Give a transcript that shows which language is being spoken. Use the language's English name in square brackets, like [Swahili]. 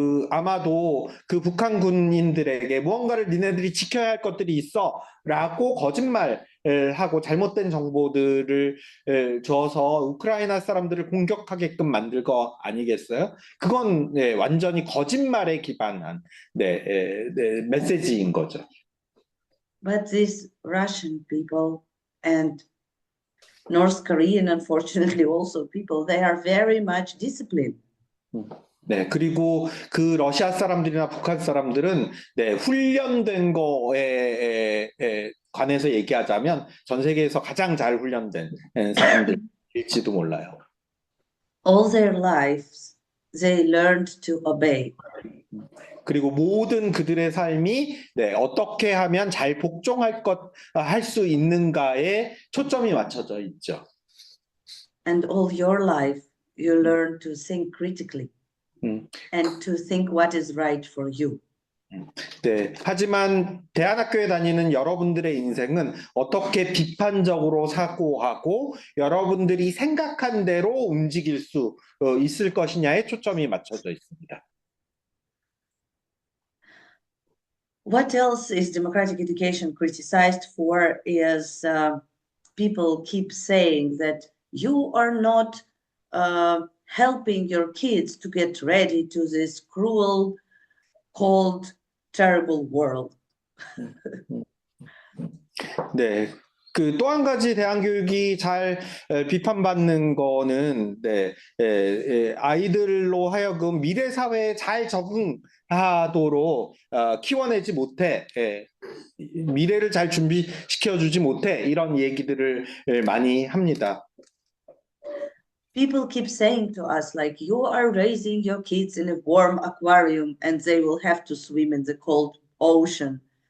[Korean] 아마도 그 북한 군인들에게 무언가를 니네들이 지켜야 할 것들이 있어 라고 거짓말을 하고 잘못된 정보들을 줘서 우크라이나 사람들을 공격하게끔 만들 거 아니겠어요? 그건 완전히 거짓말에 기반한 메시지인 거죠. [English] But these Russian people and North Korean, unfortunately, also people, they are very much disciplined. [Korean] 네, 그리고 그 러시아 사람들이나 북한 사람들은 훈련된 거에 관해서 얘기하자면 전 세계에서 가장 잘 훈련된 사람들일지도 몰라요. [English] All their lives, they learned to obey. [Korean] 그리고 모든 그들의 삶이 어떻게 하면 잘 복종할 할 수 있는가에 초점이 맞춰져 있죠. [English] And all your life, you learn to think critically. And to think what is right for you. [Korean] 네, 하지만 대안학교에 다니는 여러분들의 인생은 어떻게 비판적으로 사고하고 여러분들이 생각한 대로 움직일 수 있을 것이냐에 초점이 맞춰져 있습니다. [English] What else is democratic education criticized for is people keep saying that you are not helping your kids to get ready to this cruel, cold, terrible world. [Korean] 네. 그 또 한 가지 대안 교육이 잘 비판받는 거는 아이들로 하여금 미래 사회에 잘 적응하도록 키워내지 못해 미래를 잘 준비시켜주지 못해 이런 얘기들을 많이 합니다. [English] People keep saying to us, like, you are raising your kids in a warm aquarium and they will have to swim in the cold ocean.